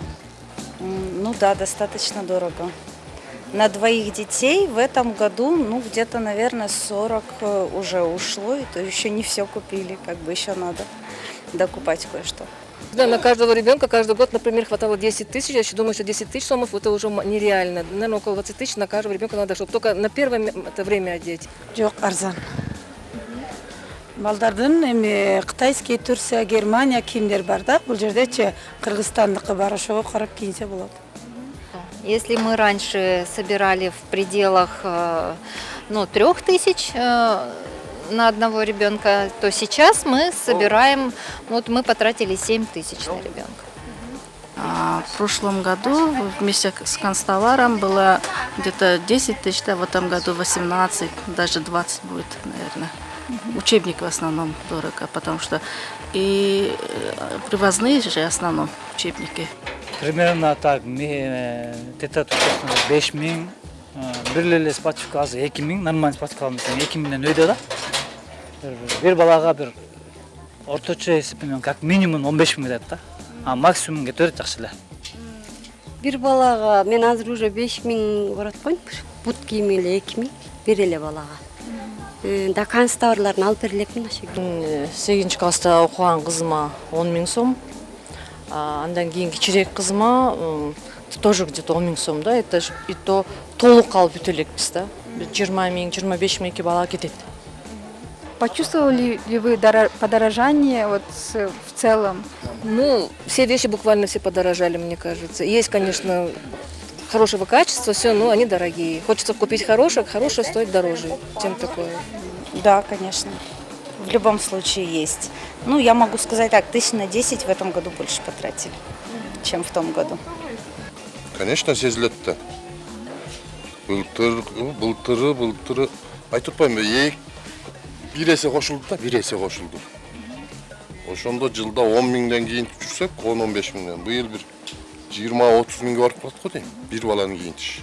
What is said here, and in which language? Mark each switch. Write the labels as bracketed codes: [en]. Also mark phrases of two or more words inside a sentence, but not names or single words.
[ru] Ну да, достаточно дорого. На двоих детей в этом году, ну где-то, наверное, 40 уже ушло, и то еще не все купили, как бы еще надо докупать кое-что. Да, на каждого ребенка каждый год, например, хватало 10 тысяч. Я еще думаю, что 10 тысяч сомов это уже нереально. Наверное, около 20 тысяч на каждого ребенка надо, чтобы только на первое это время одеть. [ky] Жоқ, арзан. Балдардын эми Кытайский, Турция, Германия кийимдер бар да. Бул жердечи Кыргызстандыкы бар, ошого карап кийинсе болот. [ru] Если мы раньше собирали в пределах 3000 на одного ребенка, то сейчас мы собираем, вот мы потратили 7000 на ребенка. В прошлом году вместе с канцтоваром было где-то 10 тысяч, да, в этом году 18, даже 20 будет, наверное. Учебник в основном дорого, потому что и привозные же в основном учебники. Примерно так, где-то [ky] 5 миң, бир спатифика азыр 2 миң, нормальный спатифика алсаң 2 миңден өйдө да. Бир балага бир орточо эсеп менен [ru] как минимум [ky] 15 миң кетет да. А максимум кетет жакшы эле. Бир балага мен азыр уже 5 миң барат коюм. Бут кийими эле 2 миң, бир эле балага. Да канцтоварларын алып бере элекмин ошо. 8 класста окуган кызыма 10 миң сом. Андан кийин кичирээк кызыма [ru] тоже где-то [ky] 10 миң сом, да. [ru] Это и то [ky] толук алып бүтө элекпиз да. 20 миң, 25 миңки бала кетет. [ru] Почувствовали ли вы подорожание вот в целом? Ну, все вещи буквально все подорожали, мне кажется. Есть, конечно, хорошего качества, все, но они дорогие. Хочется купить хорошее, хорошее стоит дороже, чем такое. Да, конечно. В любом случае есть. Ну, я могу сказать так, 10 в этом году больше потратили, чем в том году. Конечно, [ky] сезилет-то. Былтыры. Айтып атпайбы, бир эсе кошулду да, бир эсе кошулду. Ошондо жылда 10 миңден кийин жүрсөк, 10-15 миңден. Быйыл бир 20-30 миңге барып калат го дейм. Бир баланы кийинтиш.